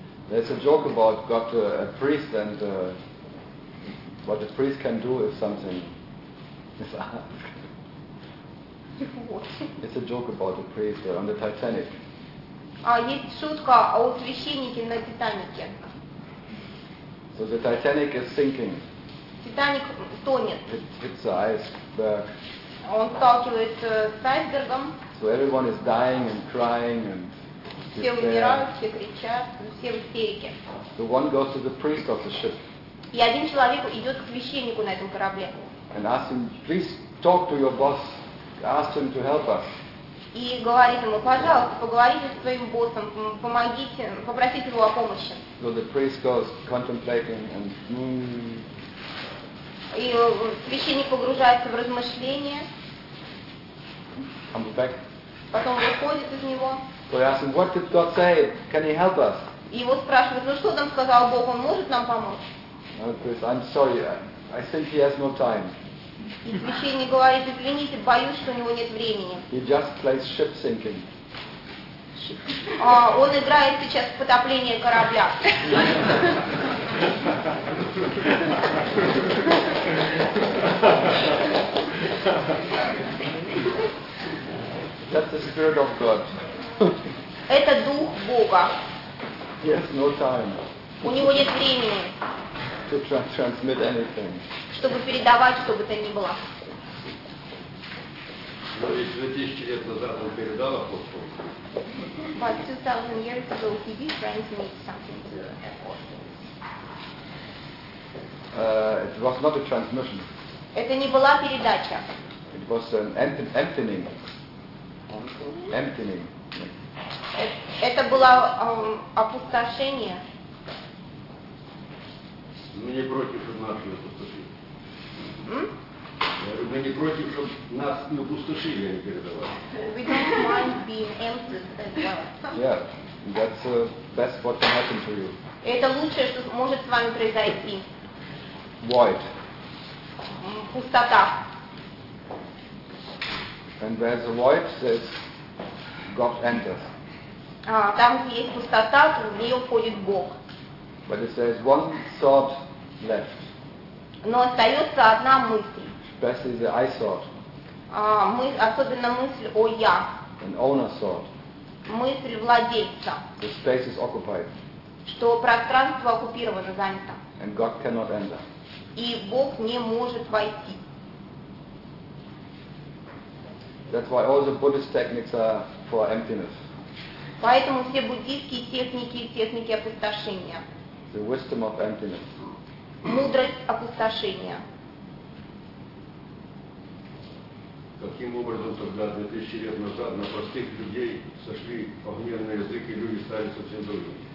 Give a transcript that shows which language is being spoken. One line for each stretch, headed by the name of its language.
English: There's a joke about God, a priest, and what a priest can do if something is asked. It's a joke about a priest on the Titanic.
Russian: Есть шутка о священнике на Титанике.
English: So the Titanic is sinking.
Russian: Титаник тонет.
English: It's the iceberg.
Russian: Он сталкивается с айсбергом.
English: So everyone is dying and crying and.
Russian: Все умирают, все кричат, все в истерике.
English: The one goes to the priest of the ship.
Russian: И один человек идет к священнику на этом корабле.
English: And asks him, please talk to your boss, ask him to help us.
Russian: И говорит ему, пожалуйста, поговорите с твоим боссом, помогите, попросите его о помощи.
English: So the priest goes contemplating and.
Russian: И священник погружается в размышления.
English: Comes back.
Russian: Потом выходит из него.
English: So he asks him, what did God say? Can he help us?
Russian: И его спрашивают, ну что там сказал Бог, он может нам помочь?
English: And priest, I'm sorry, I think he has no time.
Russian: И священник говорит, извините, боюсь, что у него нет времени.
English: He just plays ship sinking.
Russian: Он играет сейчас в потопление корабля.
English: That's the spirit of God.
Russian: Это дух Бога.
English: Yes, no time.
Russian: У него нет времени.
English: To transmit anything.
Russian: Чтобы передавать, что бы то ни было. Но ведь 2000 лет назад он передал апостолу.
English: But 2000 years ago he did transmit something to apostles. It was not a transmission.
Russian: Это не была передача.
English: It was an emptying. Emptying.
Russian: Это было опустошение. Мы не против, чтобы нас не опустошили. Мы не против, чтобы нас не опустошили, а не передавали.
English: We don't mind being empty as well. Yeah, that's the best what can happen to you.
Russian: Это лучшее, что может с вами произойти.
English: Void.
Russian: Пустота.
English: And there's a void, says God enters.
Russian: Там, где есть пустота, в нее входит Бог.
English: But it says one thought left.
Russian: Но остается одна мысль.
English: Especially the I thought.
Russian: Особенно мысль о я.
English: An owner thought.
Russian: Мысль владельца.
English: The space is occupied.
Russian: Что пространство оккупировано, занято.
English: And God cannot enter.
Russian: И Бог не может войти.
English: That's why all the Buddhist techniques are for emptiness.
Russian: Поэтому все буддийские техники и техники опустошения.
English: The wisdom of emptiness.
Russian: Мудрость опустошения. каким образом тогда, 2000 лет назад, на простых людей сошли огненные языки, и люди стали совсем другими.